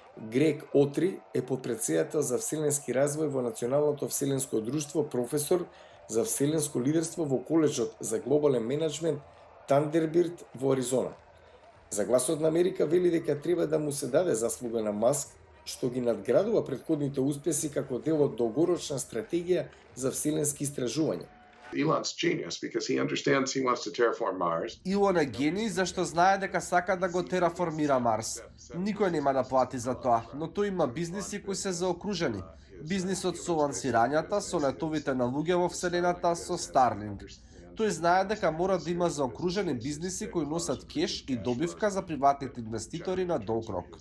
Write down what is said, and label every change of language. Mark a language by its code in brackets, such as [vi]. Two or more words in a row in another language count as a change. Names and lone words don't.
[mk] Грег Отри е подпредседател за вселенски развој во Националното вселенско друштво, професор за вселенско лидерство во коледжот за глобален менеджмент Тандербирт во Аризона. За Гласот на Америка вели дека треба да му се даде заслуга на Маск, што ги надградува претходните успеси како дел од долгорочна стратегија за вселенски истражувања. [en] Elon's genius because he understands he wants to terraform Mars. [mk] Илон е гений зашто знае дека сака да го тераформира Марс. Никој нема да плати за тоа, но тој има бизниси кои се заокружени. Бизнисот со лансирањата, со летовите на луѓе во Вселената, со Starlink. Тој знае дека мора да има заокружени бизниси кои носат кеш и добивка за приватните инвеститори на долг рок.